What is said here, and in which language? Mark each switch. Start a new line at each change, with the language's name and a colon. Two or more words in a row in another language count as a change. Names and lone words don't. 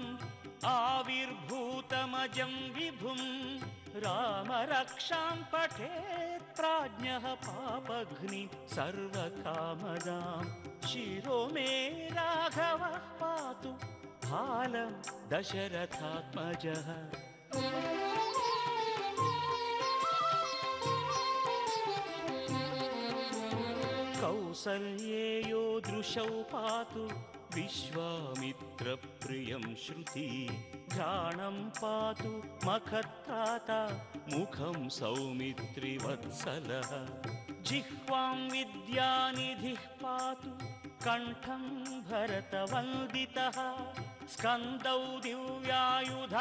Sanskrit: ఆవిర్భూతమజం విభుం రామ రక్షాం పఠేత్ ప్రాజ్ఞః పాపఘ్ని సర్వకామదాం శిరో మే రాఘవః పాతు బాలం దశరథాత్మజః. కౌసల్యేయో దృశౌ పాతు विश्वामित्रप्रियं श्रुति घ्राणं पातु मखत्राता मुखं सौमित्रिवत्सलः जिह्वां विद्यानिधिः पातु कण्ठं भरतवन्दितः स्कन्दौ दिव्यायुधः